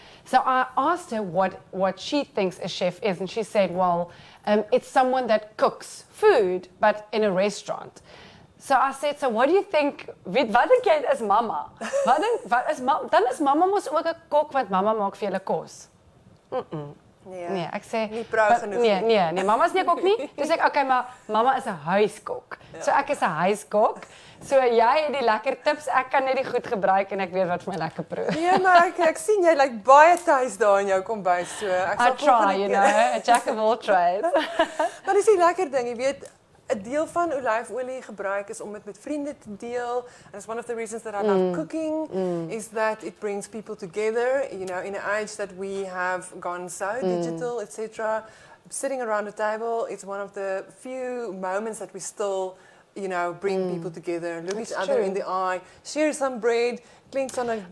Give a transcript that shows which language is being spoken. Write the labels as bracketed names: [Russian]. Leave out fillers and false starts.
[English] So I asked her what she thinks a chef is, and she said, well, it's someone that cooks food, but in a restaurant. So I said, so what do you think, [Afrikaans] wat dink jy is mama? Dan is mama mos ook 'n kok, want mama maak vir julle kos. Nee, ek sê nie proud genoeg. Nee, mama is nie 'n kok nie. Dis ek, okay, maar mama is 'n huiskok. Ja. So ek is 'n huiskok. So jy het die lekker tips, ek kan net die goed gebruik en ek weet wat vir my lekker proe. Nee, maar ek sien jy lyk baie tuis daar in jou kombuis, so ek sal [English] try, you know, a jack of all trades. [Afrikaans] Maar dis die lekker ding, jy weet, 'n deel van olyfolie gebruik is om dit met vriende te deel. [English] And it's one of the reasons that I love cooking is that it brings people together, you know, in an age that we have gone so digital, etc. Sitting around a table, it's one of the few moments that we still, you know, bring people together, look each other in the eye, share some bread, clinks on a glass of wine.